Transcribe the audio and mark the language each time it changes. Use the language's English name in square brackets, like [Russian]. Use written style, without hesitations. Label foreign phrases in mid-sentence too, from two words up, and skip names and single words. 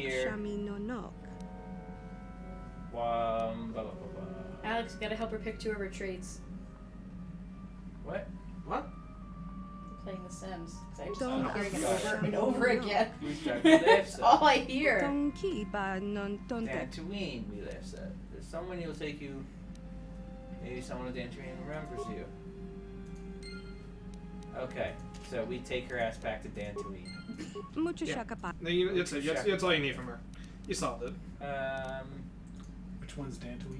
[English] here. shami no nok. Blah, blah, blah, blah. Alex, you gotta help her pick 2 of her traits. What? What? Playing The Sims. 'Cause I just Don't keep hearing it ask. over and over again. We start with That's this. all I hear. Dong ki ba non tontek. Dantooine, we live said. There's someone who'll take you. Maybe someone at Dantooine remembers you. Okay, so we take her ass back to Dantooine. Mucho Yeah. shakapaka. No, it's all you need from her. You solved it. Which one's Dantooine?